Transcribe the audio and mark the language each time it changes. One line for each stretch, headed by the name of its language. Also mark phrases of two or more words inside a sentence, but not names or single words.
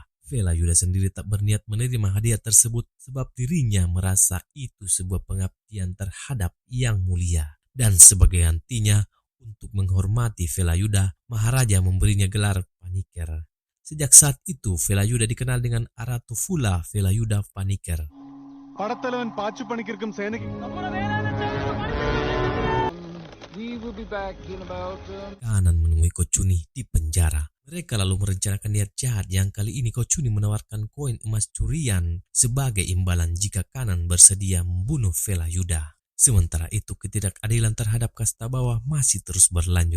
Indonesian: Velayuda sendiri tak berniat menerima hadiah tersebut sebab dirinya merasa itu sebuah pengabdian terhadap yang mulia. Dan sebagai gantinya, untuk menghormati Velayuda, Maharaja memberinya gelar Paniker. Sejak saat itu, Velayuda dikenal dengan Aratufula Velayuda Paniker.
Malayalam: പടത്തലവൻ പാച്ചു പണിക്കർക്കും സേനയ്ക്കും
Indonesian: Kanan menemui Kocuni di penjara. Mereka lalu merencanakan niat jahat yang kali ini Kocuni menawarkan koin emas curian sebagai imbalan jika Kanan bersedia membunuh Velayuda. Sementara itu ketidakadilan terhadap kasta bawah masih terus berlanjut.